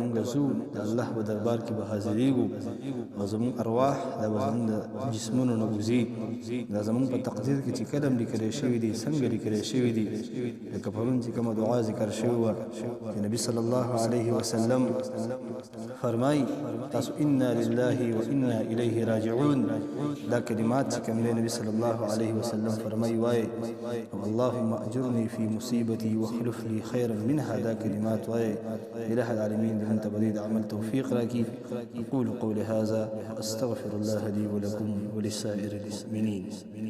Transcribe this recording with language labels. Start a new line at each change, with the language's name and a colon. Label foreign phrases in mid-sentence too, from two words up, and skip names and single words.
Pashto: موږ ځو د الله په دربار کې به حاضرېږو او زمونږ ارواح دا به زمونږ د جسمونو نه وځي دا زمونږ په تقدیر کې چې کله لیکلی شوي دي څنګه لیکلی شوي دي لکه پرون چې کومه دعا ذکر شوې وه چې نبي
Arabic: صلی الله علیه وسلم
Pashto: فرمای تاسو
Arabic: انا لله و انا الیه راجعون
Pashto: دا کلمات چې کوم نبی
Arabic: صلی الله علیه وسلم
Pashto: فرمای وای
Arabic: اللهم اجرني في مصيبتي واخلف لي خيرا منها
Pashto: دا کلمات وای
Arabic: اله العالمین
Pashto: دې من تبدید عمل توفیق راکړي
Arabic: اقول قولي هذا استغفر الله لي ولكم ولسائر المؤمنين